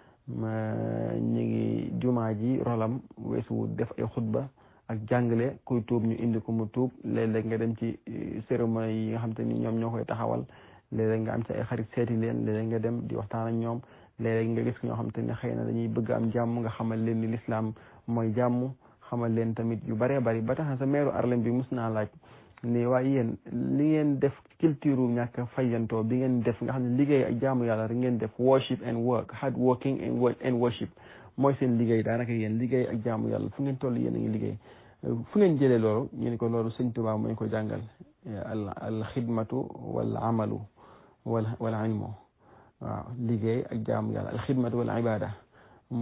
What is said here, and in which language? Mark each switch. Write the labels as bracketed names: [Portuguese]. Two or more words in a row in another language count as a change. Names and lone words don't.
[Wolof] ñu ngi jumaa ji rolam weesu def ay xutba ak jàngale kuy tuub ñu indi ko mu tuub léeg-léeg nga dem ci cérémonie yi nga xam te ni ñoom ñoo koy taxawal léeg-léeg nga am ci ay xarit seeti leen léeg-léeg nga dem di waxtaan ak ñoom léeg-léeg nga gis ñoo xam te ne xëy na dañuy bëgg am jàmm nga xamal leen ni l'islam mooy jàmm xamal leen tamit yu bëree bëri ba tax na sa meeru Harlem bi mus naa laaj ni waaye yéen li ngeen def culture ñàkk fayantoo bi ngeen def nga xam ne liggéey ak jaamu yàlla rek ngeen def [English] worship and work hard working and worship [Wolof] mooy seen liggéey daanaka yéen liggéey ak jaamu yàlla fu ngeen toll yéen a ngi liggéey fu ngeen jëlee loolu ñu ne ko loolu sëñ Tuubaa mooy ko jàngal [Arabic] الخدمة والعمل والعلم [Wolof] waaw liggéey ak jaamu yàlla [Arabic] الخدمة والعبادة [Wolof] mu